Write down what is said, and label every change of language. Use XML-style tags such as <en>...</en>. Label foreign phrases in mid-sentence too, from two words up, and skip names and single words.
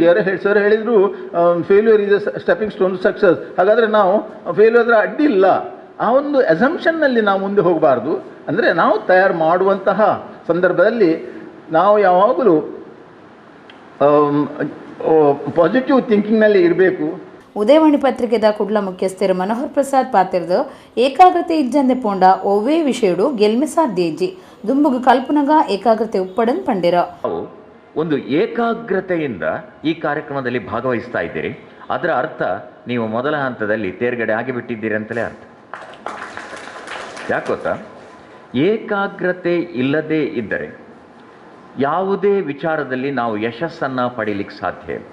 <kn>ಯಾರೋ ಸರ್ ಹೇಳಿದರು</kn> <en>failure is a stepping stone success,</en> <kn>ಹಾಗಾದರೆ ನಾವು ಫೇಲ್ಯೂರ್ ಆದರೆ ಅಡ್ಡಿ ಇಲ್ಲ, ಆ ಒಂದು ಅಸಂಪ್ಷನ್ನಲ್ಲಿ ನಾವು ಮುಂದೆ ಹೋಗಬಾರ್ದು. ಅಂದರೆ ನಾವು ತಯಾರು ಮಾಡುವಂತಹ ಸಂದರ್ಭದಲ್ಲಿ ನಾವು ಯಾವಾಗಲೂ</kn> <en>positive thinkingನಲ್ಲಿ</en> <kn>ಇರಬೇಕು.</kn> <tcy>ಉದಯವಾಣಿ ಪತ್ರಿಕೆದ ಕುಡ್ಲ ಮುಖ್ಯಸ್ಥರು ಮನೋಹರ್ ಪ್ರಸಾದ್ ಪಾತಿರ್ದು ಏಕಾಗ್ರತೆ ಇಜ್ಜಂದೆ ಪೋಂಡ ಒವ್ವೇ ವಿಷಯಡು ಗೆಲ್ಮೆ ಸಾಧ್ಯ ಇಜ್ಜಿ ದುಂಬುಗು ಕಲ್ಪನಗ ಏಕಾಗ್ರತೆ ಉಪ್ಪಡನ್ ಪಂಡಿರ.</tcy> <kn>ಒಂದು ಏಕಾಗ್ರತೆಯಿಂದ ಈ ಕಾರ್ಯಕ್ರಮದಲ್ಲಿ ಭಾಗವಹಿಸ್ತಾ ಇದ್ದೀರಿ, ಅದರ ಅರ್ಥ ನೀವು ಮೊದಲ ಹಂತದಲ್ಲಿ ತೇರ್ಗಡೆ ಆಗಿಬಿಟ್ಟಿದ್ದೀರಿ ಅಂತಲೇ ಅರ್ಥ. ಯಾಕೆ ಗೊತ್ತಾ, ಏಕಾಗ್ರತೆ ಇಲ್ಲದೇ ಇದ್ದರೆ ಯಾವುದೇ ವಿಚಾರದಲ್ಲಿ ನಾವು ಯಶಸ್ಸನ್ನು ಪಡೀಲಿಕ್ಕೆ ಸಾಧ್ಯ ಇಲ್ಲ.</kn>